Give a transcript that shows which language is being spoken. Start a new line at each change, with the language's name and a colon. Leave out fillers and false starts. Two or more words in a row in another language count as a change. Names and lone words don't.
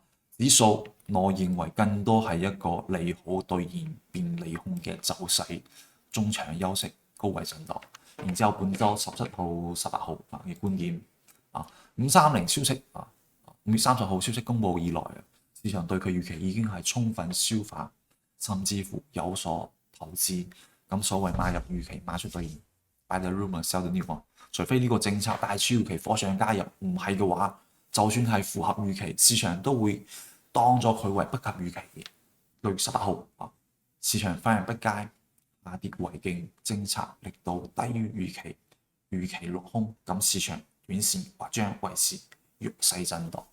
Cantonese: 指數我認為更多係一個利好兌現變利空嘅走勢，中場休息，高位震盪。然之後本週17號、18號嘅觀點530消息5月30號消息公佈以來，市場對佢預期已經係充分消化，甚至乎有所投資。咁所謂買入預期，賣出兌現。
English: Buy the rumor, sell the news。
Cantonese: 除非呢個政策大超預期火上加入，唔係嘅話，就算係符合預期，市場都會當咗佢為不及預期嘅。6月18號市場反應不佳，下跌為勁，政策力度低於預期，預期落空，咁市場短線或將維持弱勢震盪。